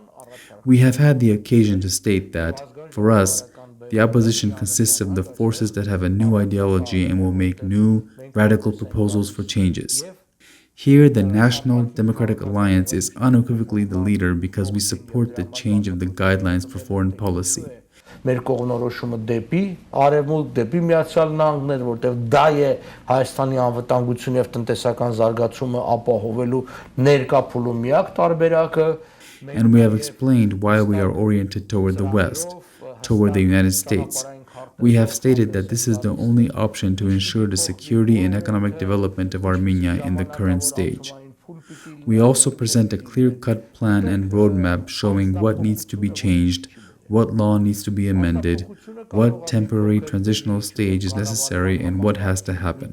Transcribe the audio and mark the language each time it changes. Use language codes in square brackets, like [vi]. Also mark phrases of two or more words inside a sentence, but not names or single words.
[en] We have had the occasion to state that, for us, the opposition consists of the forces that have a new ideology and will make new, radical proposals for changes. Here, the National Democratic Alliance is unequivocally the leader because we support the change of the guidelines for foreign policy. [hy] Մեր կողմնորոշումը դեպի արևմուտք, դեպի Միացյալ Նահանգներ, որտեղ դա է Հայաստանի անվտանգություն եւ տնտեսական զարգացումը ապահովելու ներկա փուլու միակ տարբերակը. [en] And we have explained why we are oriented toward the West, toward the United States. We have stated that this is the only option to ensure the security and economic development of Armenia in the current stage. We also present a clear-cut plan and roadmap showing what needs to be changed, what law needs to be amended, what temporary transitional stage is necessary, and what has to happen.